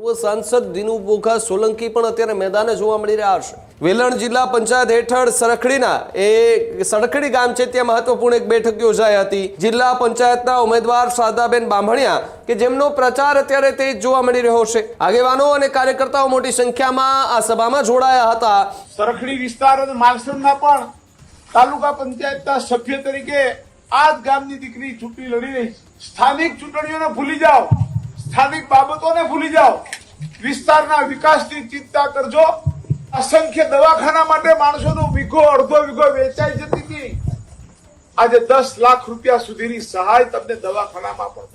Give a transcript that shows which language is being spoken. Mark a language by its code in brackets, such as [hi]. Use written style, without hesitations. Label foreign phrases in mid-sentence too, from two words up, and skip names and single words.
[gu] સાંસદ દિનૂ બોઘા સોલંકી પણ અત્યારે મેદાને જોવા મળી રહ્યા છે। વેલણ જિલ્લા પંચાયત હેઠળ સડખડી ગામ છે ત્યાં મહત્વપૂર્ણ એક બેઠક યોજાઈ હતી। જિલ્લા પંચાયતના ઉમેદવાર શારદાબેન બામણિયા કે જેમનો પ્રચાર અત્યારે તેજ જોવા મળી રહ્યો છે। આગેવાનો અને કાર્યકર્તાઓ મોટી સંખ્યામાં આ સભામાં જોડાયા હતા। સરખડી વિસ્તાર અને માલસણના પણ તાલુકા પંચાયતના સભ્ય તરીકે આ જ ગામની દીકરી ચૂંટણી લડી રહી છે। સ્થાનિક ચૂંટણીઓને ભૂલી જાઓ, સ્થાનિક બાબતોને ભૂલી જાઓ, વિસ્તારના વિકાસની ચિંતા કરજો। અસંખ્ય દવાખાના માટે માણસોનો વીઘો અર્ધો વીઘો વેચાઈ જતી થી। આજ 10 લાખ રૂપિયા સુધીની સહાય તમને દવાખાનામાં પણ।